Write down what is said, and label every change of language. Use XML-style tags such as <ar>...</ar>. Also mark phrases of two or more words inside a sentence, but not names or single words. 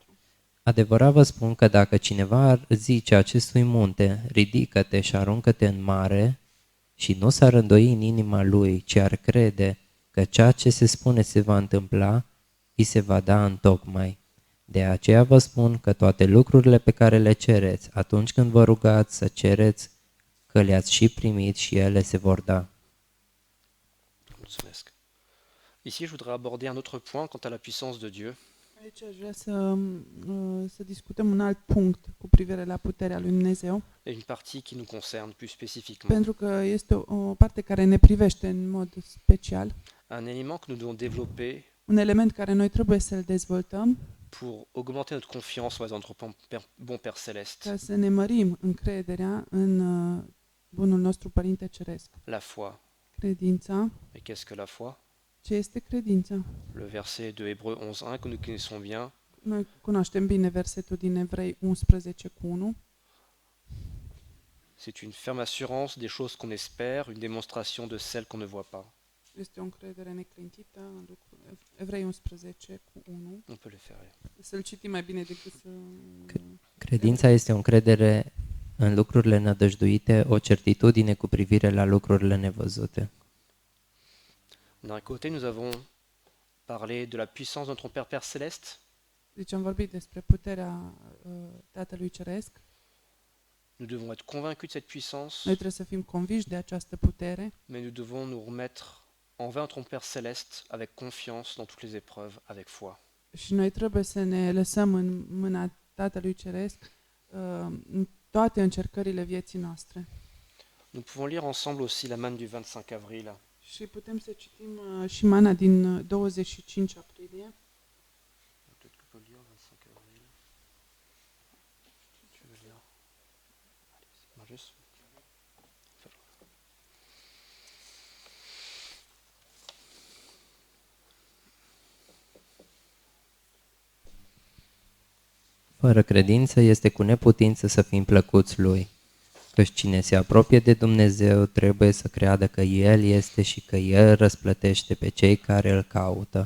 <ro>Adevărat vă spun că dacă cineva ar zice acestui munte, ridică-te și aruncă-te în mare, și nu s-ar îndoi în inima lui, ci ar crede că ceea ce se spune se va întâmpla, îi se va da întocmai. De aceea vă spun că toate lucrurile pe care le cereți, atunci când vă rugați să cereți, că le-ați și primit și ele se vor da. Mulțumesc.</ro> <fr>Ici, je voudrais aborder un autre point quant à la puissance de Dieu.</fr> <ro>Aici aș vrea să discutăm un alt punct cu privire la puterea lui Dumnezeu,</ro> <fr>Et une partie qui nous concerne plus spécifiquement.</fr> <ro>pentru că este o parte care ne privește în mod special,</ro> <fr>Un élément que nous devons développer</fr> <ro>un element care noi trebuie să-l dezvoltăm</ro> <fr>pour augmenter notre confiance envers notre bon Père Céleste.</fr> <ro>ca să ne mărim încrederea în bunul nostru Părinte Ceresc.</ro> <fr>La foi.</fr> <ro>Credința.</ro> <fr>Et qu'est-ce que la foi?</fr> <ro>Ce este credința?</ro> <fr>Le verset de Hébreux 11.1 que nous connaissons bien.</fr> <ro>Noi cunoaștem bine versetul din Evrei 11:1.</ro> <fr>C'est une ferme assurance des choses qu'on espère, une démonstration de celles qu'on ne voit pas.</fr> <ro>Este o încredere neclintită în lucruri. Evrei 11:1.</ro> <fr>On peut le faire.</fr> <ro>Să-l citim mai bine decât să... Credința este o încredere în lucrurile nădăjduite, o certitudine cu privire la lucrurile nevăzute.</ro> <fr>D'un côté, nous avons parlé de la puissance de notre Père Céleste.</fr> <ro>Deci am vorbit despre puterea Tatălui Ceresc.</ro> <fr>Nous devons être convaincus de cette puissance,</fr> <ro>Noi trebuie să fim conviși de această putere,</ro> <fr>mais nous devons nous remettre envers notre Père Céleste avec confiance dans toutes les épreuves, avec foi.</fr> <ro>și noi trebuie să ne lăsăm în mâna Tatălui Ceresc în toate încercările vieții noastre.</ro> <fr>Nous pouvons lire ensemble aussi la manne du 25 avril.</fr> <ro>Și putem să citim și mana din 25 aprilie.</ro> <fr>Peut-être que je peux lire 25 avril. Tu veux lire? Allez, Marius.</fr> <ro>Fără credință este cu neputință să fim plăcuți Lui, căci cine se apropie de Dumnezeu trebuie să creadă că El este și că El răsplătește pe cei care Îl caută.</ro>